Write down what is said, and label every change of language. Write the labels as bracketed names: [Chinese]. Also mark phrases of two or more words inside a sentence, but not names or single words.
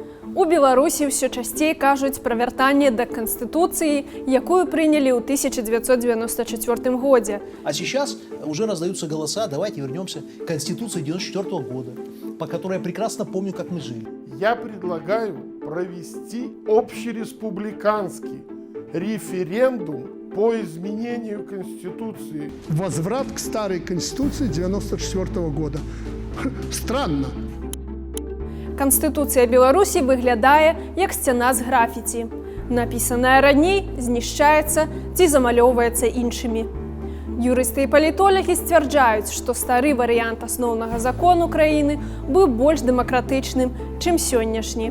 [Belarusian] У Беларусі ўсё часцей кажуць пра вяртанне да Канстытуцыі, якую прынялі ў 1994 годзе. [Russian] А сейчас уже раздаются голоса, давайте вернемся к Конституции 1994 года, по которой я прекрасно помню, как мы жили. Я предлагаю провести общереспубликанский референдум по изменению Конституции. Возврат к старой Конституции 1994 года. Странно. [Belarusian] Канстытуцыя Беларусі выглядае як сцяна з графіці. Напісаная раней знішчаецца ці замалёўваецца іншымі. Юрысты і палітолагі сцвярджаюць, што стары варыянт асноўнага закону краіны быў больш дэмакратычным, чым сённяшні.